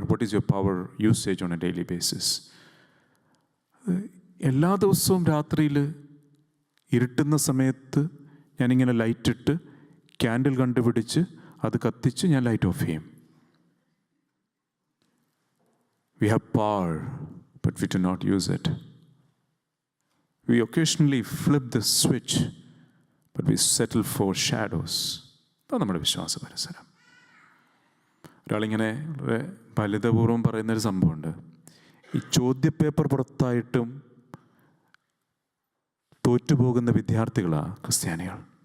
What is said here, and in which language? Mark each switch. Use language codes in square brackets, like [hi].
[en] What is your power usage on a daily basis? [ml] എല്ലാ ദിവസവും രാത്രിയിൽ ഇരുട്ടുന്ന സമയത്ത് ഞാനിങ്ങനെ ലൈറ്റിട്ട് ക്യാൻഡിൽ കണ്ടുപിടിച്ച് അത് കത്തിച്ച് ഞാൻ ലൈറ്റ് ഓഫ് ചെയ്യും. [en] We have power, but we do not use it. We occasionally flip the switch, but we settle for shadows. [ml] അതാണ് നമ്മുടെ വിശ്വാസ പരിസരം. ഒരാളിങ്ങനെ വളരെ ഫലിതപൂർവ്വം പറയുന്നൊരു സംഭവമുണ്ട്. ഈ ചോദ്യപേപ്പർ പുറത്തായിട്ടും തോറ്റുപോകുന്ന വിദ്യാർത്ഥികളാണ് ക്രിസ്ത്യാനികൾ.